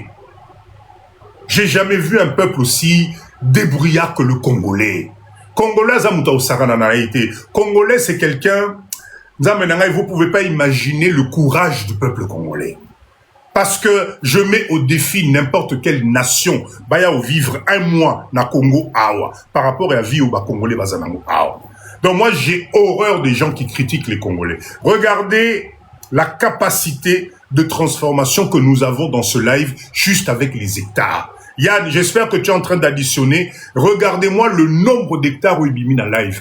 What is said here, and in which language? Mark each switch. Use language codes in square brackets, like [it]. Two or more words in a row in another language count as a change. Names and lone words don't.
[fr] J'ai jamais vu un peuple aussi débrouillard que le Congolais. Congolais, Congolais, c'est quelqu'un, vous ne pouvez pas imaginer le courage du peuple congolais. Parce que je mets au défi n'importe quelle nation, baya au vivre un mois [ln] na Congo awa, [fr] par rapport à vie au Congolais [ln] bazanango awa. [fr] Donc moi, j'ai horreur des gens qui critiquent les Congolais. Regardez la capacité de transformation que nous avons dans ce live, juste avec les hectares. Yann, j'espère que tu es en train d'additionner. Regardez-moi le nombre d'hectares où il bimine en live.